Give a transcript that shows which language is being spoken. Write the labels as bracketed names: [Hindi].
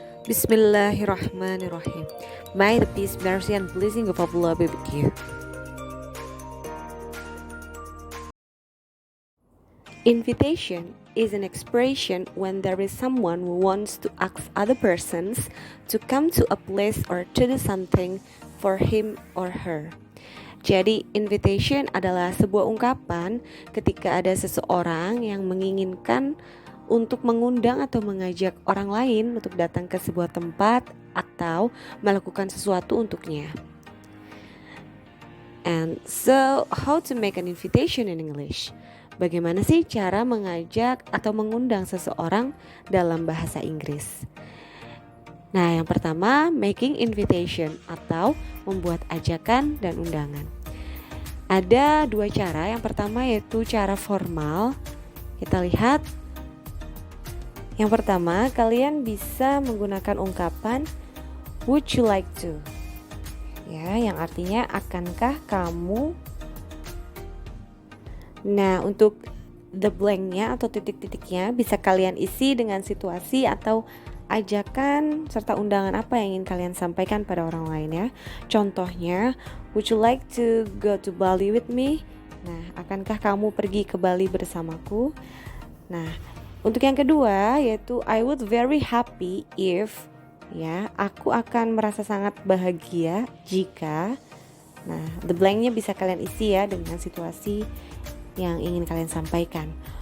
[Arabic] Bismillahirrahmanirrahim. [English] May the peace, mercy, and blessing of Allah be with you. Invitation is an expression when there is someone who wants to ask other persons to come to a place or to do something for him or her. [Indonesian] Jadi, invitation adalah sebuah ungkapan ketika ada seseorang yang menginginkan untuk mengundang atau mengajak orang lain untuk datang ke sebuah tempat atau melakukan sesuatu untuknya. [English] And so, how to make an invitation in English? [Indonesian] Bagaimana sih cara mengajak atau mengundang seseorang dalam bahasa Inggris? Nah, yang pertama, [English] making invitation [Indonesian] atau membuat ajakan dan undangan. Ada dua cara. Yang pertama yaitu cara formal. Kita lihat. Yang pertama, kalian bisa menggunakan ungkapan [English] would you like to? [Indonesian] Ya, yang artinya akankah kamu? Nah, untuk the blank-nya atau titik-titiknya bisa kalian isi dengan situasi atau ajakan serta undangan apa yang ingin kalian sampaikan pada orang lain ya. Contohnya, [English] would you like to go to Bali with me? [Indonesian] Nah, akankah kamu pergi ke Bali bersamaku? Nah, untuk yang kedua yaitu [English] I would very happy if, [Indonesian] ya, aku akan merasa sangat bahagia jika. Nah, the blank-nya bisa kalian isi ya dengan situasi yang ingin kalian sampaikan.